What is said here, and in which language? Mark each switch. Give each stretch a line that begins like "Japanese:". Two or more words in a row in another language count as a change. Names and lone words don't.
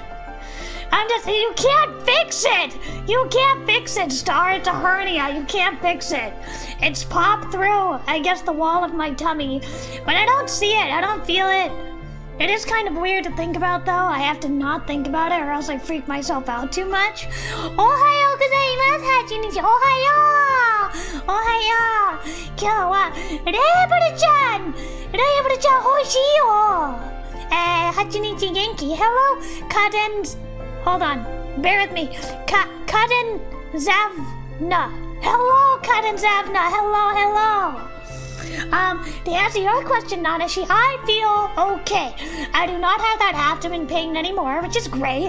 English: You can't fix it! You can't fix it, Star. It's a hernia. You can't fix it. It's popped through, I guess, the wall of my tummy. But I don't see it. I don't feel it. It is kind of weird to think about, though. I have to not think about it or else I freak myself out too much.
Japanese: Ohayo gozaimasu, Hachinichi. おはよう！おはよう！今日はReiburu-chan! Reiburu-chan hoishii yo!
English: Hachinichi genki. Hello, Kaden... Hold on. Bear with me. Kaden Zavna. Hello, Kaden Zavna. Hello. To answer your question, Nanashi, I feel okay. I do not have that abdomen pain anymore, which is great.